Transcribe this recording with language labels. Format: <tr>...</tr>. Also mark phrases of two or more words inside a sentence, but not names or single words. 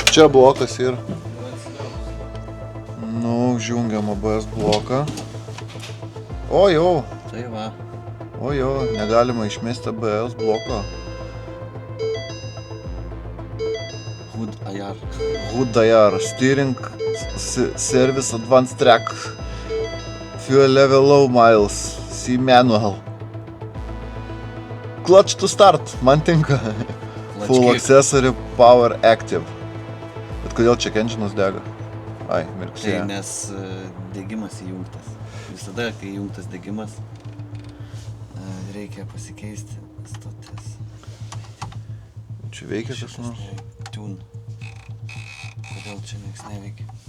<lt>Čia blokas yra. Nu, užjungiam ABS bloką. O jau, Tai va. negalima išmesti ABS bloko.</lt> <en>Hood IR, Steering Service Advanced Track, Fuel Level Low Miles, C Manual. Clutch to Start,</en> <lt>man tinka.</lt> <en>Full Accessory Power Active.</en> <lt>Bet kodėl</lt> <en>check engine'as</en> <lt>dega? Ai, mirksėjo. Tai nes degimas įjungtas. Visada, kai įjungtas degimas, reikia pasikeisti stotis. Čia veikia kas nors? Tune. Kodėl čia nieks neveikia?</lt>